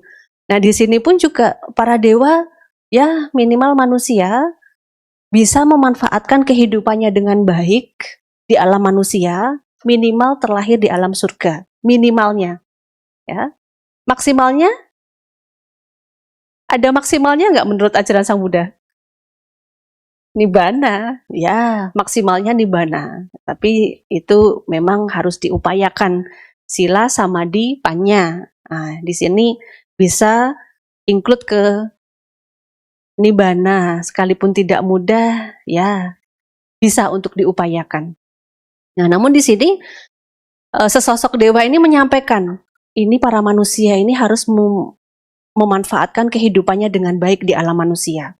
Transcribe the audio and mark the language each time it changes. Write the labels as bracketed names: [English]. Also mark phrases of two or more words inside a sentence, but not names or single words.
[Indonesian] Nah, di sini pun juga para dewa, ya minimal manusia, bisa memanfaatkan kehidupannya dengan baik di alam manusia, minimal terlahir di alam surga. Minimalnya. Ya. Maksimalnya? Ada maksimalnya nggak menurut ajaran Sang Buddha? Nibbana, ya maksimalnya nibbana. Tapi itu memang harus diupayakan [Pali] sila, samadhi, panya. [Indonesian] Nah, di sini bisa include ke nibbana, sekalipun tidak mudah, ya bisa untuk diupayakan. Nah, namun di sini sesosok dewa ini menyampaikan, ini para manusia ini harus memanfaatkan kehidupannya dengan baik di alam manusia.